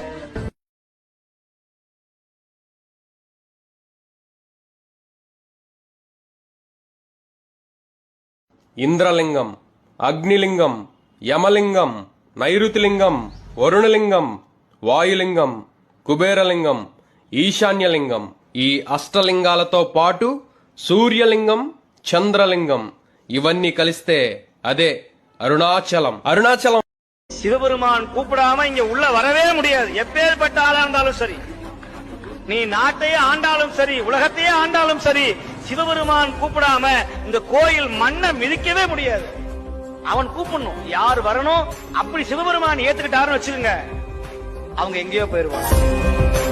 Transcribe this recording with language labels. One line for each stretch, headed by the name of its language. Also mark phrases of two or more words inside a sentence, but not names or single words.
Telugu: ఇంద్రలింగం, అగ్నిలింగం, యమలింగం, నైరుతిలింగం, వరుణలింగం, వాయులింగం, కుబేరలింగం, ఈశాన్యలింగం, ఈ అష్టలింగాలతో పాటు సూర్యలింగం, చంద్రలింగం ఇవన్నీ కలిస్తే అదే అరుణాచలం. అరుణాచలం
Tamil: சிவபெருமான் கூப்பிடாம இங்க உள்ள வரவே முடியாது. எப்பேற்பட்ட ஆளா இருந்தாலும் சரி, நீ நாட்டையே ஆண்டாலும் சரி, உலகத்தையே ஆண்டாலும் சரி, சிவபெருமான் கூப்பிடாம இந்த கோயில் மண்ணை மிதிக்கவே முடியாது. அவன் கூப்பிடணும், யார் வரணும். அப்படி சிவபெருமான் ஏத்துக்கிட்டாருன்னு வச்சுக்கோங்க, அவங்க எங்கேயோ போயிருவாங்க.